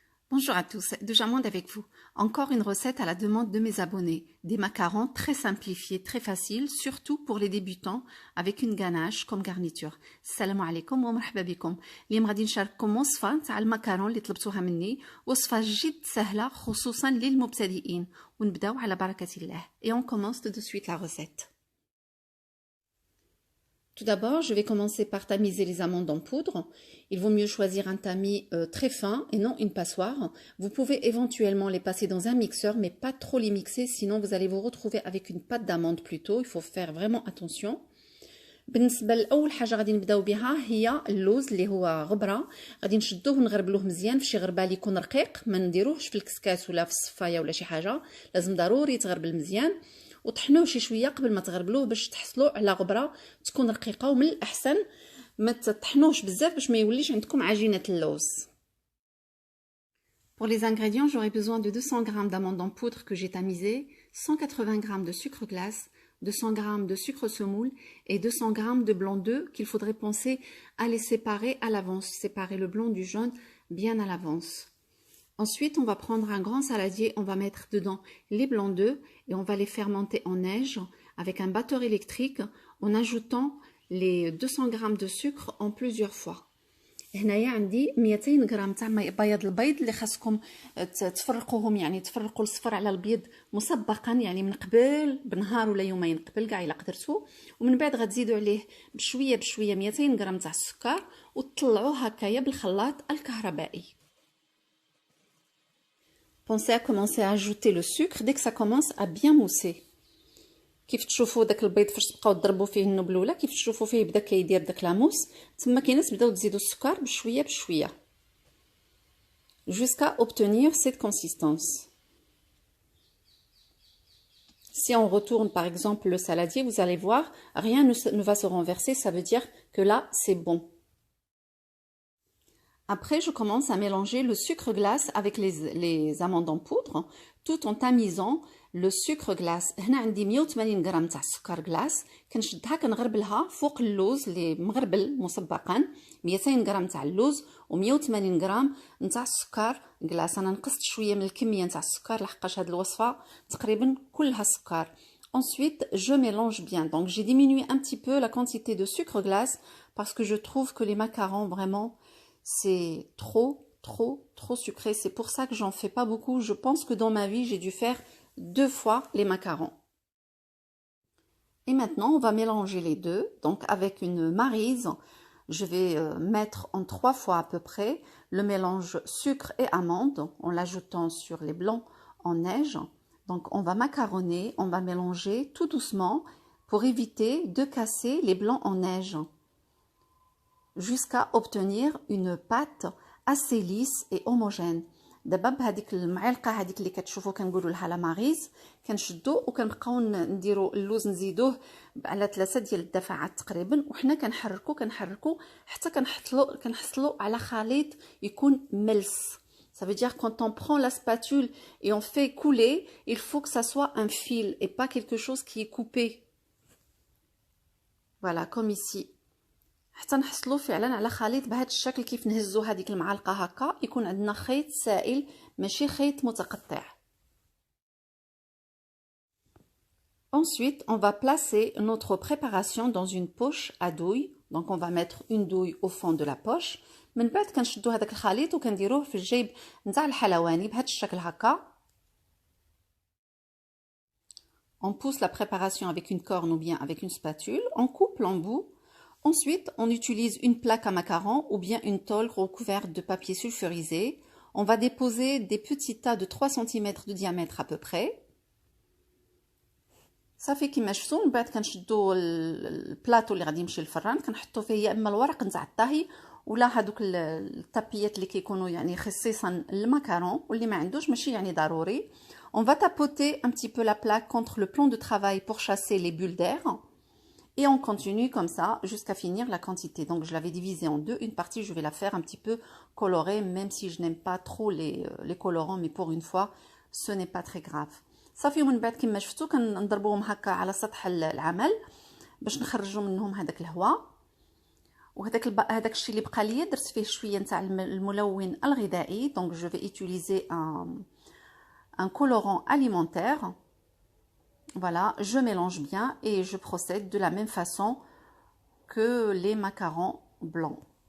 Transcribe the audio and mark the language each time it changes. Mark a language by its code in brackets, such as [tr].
[fr] Bonjour à tous, Doujamonde avec vous. Encore une recette à la demande de mes abonnés. Des macarons très simplifiés, très faciles, surtout pour les débutants, avec une ganache comme garniture. [ar] Salam alaikum wa marhaba bikum. اليوم غادي نشارككم وصفة تاع المكرون اللي طلبتوها مني، وصفة جد سهلة خصوصا للمبتدئين. ونبداو على بركة الله. [fr] Et on commence tout de suite la recette. Tout d'abord, je vais commencer par tamiser les amandes en poudre. Il vaut mieux choisir un tamis très fin et non une passoire. Vous pouvez éventuellement les passer dans un mixeur, mais pas trop les mixer, sinon vous allez vous retrouver avec une pâte d'amande plutôt. Il faut faire vraiment attention. [ar] بالنسبه لاول حاجه غادي نبداو بها هي اللوز اللي هو غبره. غادي نشدوه ونغربلوه مزيان في شي غربال يكون رقيق، ما نديروهش في الكسكاس ولا في الصفايه ولا شي حاجه. لازم ضروري يتغربل مزيان، وطحنوه شي شويه قبل ما تغربلوه باش تحصلوا على غبره تكون رقيقه. ومن الاحسن ما تطحنوش بزاف باش ما يوليش عندكم عجينه اللوز. [fr] Pour les ingrédients, j'aurai besoin de 200 g d'amandes en poudre que j'ai tamisées, 180 g de sucre glace, 200 g de sucre semoule et 200 g de blanc d'œuf qu'il faudrait penser à les séparer à l'avance, séparer le blanc du jaune bien à l'avance. Ensuite, on va prendre un grand saladier, on va mettre dedans les blancs d'œufs et on va les fermenter en neige avec un batteur électrique en ajoutant les 200 g de sucre en plusieurs fois. [ar] هنايا عندي 200 غرام تاع بياض البيض اللي خاصكم تفرقوهم، يعني تفرقوا الصفر على البيض مسبقا، يعني من قبل بنهار ولا يومين قبل كاع الا قدرتوا. ومن بعد غتزيدوا عليه بشويه بشويه 200 غرام تاع السكر وتطلعوه هكايا بالخلاط الكهربائي. [fr] Pensez à commencer à ajouter le sucre dès que ça commence à bien mousser. [ar] كيف تشوفوا داك البيض فاش تبقاو تضربوا فيه النبل الاولى، كيف تشوفوا فيه بدا كيدير داك لاموس، تما كاين ناس بداو تزيدوا السكر بشويه بشويه [fr] jusqu'à obtenir cette consistance. Si on retourne par exemple le saladier, vous allez voir, rien ne va se renverser, ça veut dire que là c'est bon. Après, je commence à mélanger le sucre glace avec les amandes en poudre, tout en tamisant le sucre glace. [ar] هنا عندي 180 غرام تاع السكر glace، كنشدها كنغربلها فوق اللوز اللي مغربل مسبقا. 200 غرام تاع اللوز و180 غرام نتاع السكر glace. انا نقصت شويه من الكميه نتاع السكر لحقاش هذه الوصفه تقريبا كلها سكر. [fr] Ensuite, je mélange bien. Donc, j'ai diminué un petit peu la quantité de sucre glace parce que je trouve que les macarons vraiment c'est trop sucré. C'est pour ça que j'en fais pas beaucoup. Je pense que dans ma vie, j'ai dû faire 2 fois les macarons. Et maintenant, on va mélanger les deux. Donc, avec une maryse, je vais mettre en 3 fois à peu près le mélange sucre et amande en l'ajoutant sur les blancs en neige. Donc, on va macaronner, on va mélanger tout doucement pour éviter de casser les blancs en neige, jusqu'à obtenir une pâte assez lisse et homogène. [ar] دابا بهذيك المعلقه هذيك اللي كتشوفوا كنقولوا لها لا ماريز كنشدو وكنبقاو نديروا اللوز نزيدوه على 3 ديال الدفعات تقريبا، وحنا كنحركوا حتى كنحصلوا على خليط يكون ملس. [fr] Ça veut dire quand on prend la spatule et on fait couler, il faut que ça soit un fil et pas quelque chose qui est coupé. Voilà, comme ici. [ar] حتى نحصلوا فعلا على خليط بهذا الشكل. كيف نهزوا هذيك المعلقه هكا يكون عندنا خيط سائل ماشي خيط متقطع. [fr] Ensuite, on va placer notre préparation dans une poche à douille. Donc on va mettre une douille au fond de la poche. [ar] من بعد كنشدوا هذاك الخليط وكنديروه في الجيب نتاع الحلواني بهذا الشكل هكا. [fr] On pousse la préparation avec une corne ou bien avec une spatule, on coupe l'embout. Ensuite, on utilise une plaque à macarons ou bien une tôle recouverte de papier sulfurisé. On va déposer des petits tas de 3 cm de diamètre à peu près. [ar] صافي كيما شفتوا من بعد كنشدوا البلاطو اللي غادي يمشي للفران كنحطوا فيه يا اما الورق نتاع الطهي ولا هذوك التابيات اللي كيكونوا يعني خصيصا للماكارون، واللي ما عندوش ماشي يعني ضروري. [fr] On va tapoter un petit peu la plaque contre le plan de travail pour chasser les bulles d'air. Et on continue comme ça jusqu'à finir la quantité. Donc je l'avais divisé en deux. Une partie, je vais la faire un petit peu colorée, même si je n'aime pas trop les colorants, mais pour une fois, ce n'est pas très grave. [ar] صافي من بعد كما شفتوا كنضربوهم هكا على سطح العمل باش نخرجوا منهم هذاك الهواء. هذاك الشيء اللي بقى لي درت فيه شويه نتاع الملون الغذائي. [fr] دونك جو في utiliser un colorant alimentaire. Voilà, je mélange bien et je procède de la même façon que les macarons blancs.